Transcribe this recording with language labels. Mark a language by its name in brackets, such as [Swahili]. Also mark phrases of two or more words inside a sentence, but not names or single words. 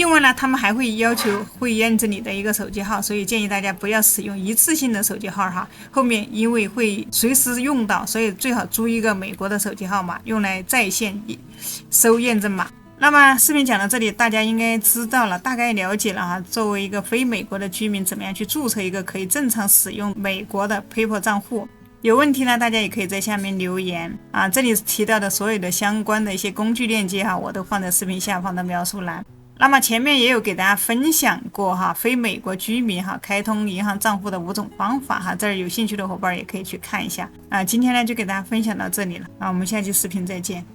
[Chinese] 另外呢，他們還會要求會驗證你的一個手機號，所以建議大家不要使用一次性的手機號後面因為會隨時用到，所以最好租一個美國的手機號碼用來在線收驗證碼。那麼視頻講到這裡，大家應該知道了，大概了解了作為一個非美國的居民，怎麼樣去註冊一個可以正常使用美國的 PayPal 賬戶。有問題呢，大家也可以在下面留言這裡提到的所有的相關的一些工具鏈接我都放在視頻下方的描述欄。那麼前面也有給大家分享過哈，非美国居民哈開通銀行賬戶的5種方法哈，這兒有興趣的夥伴也可以去看一下啊。今天呢就給大家分享到這裡了啊，我們下期視頻再見。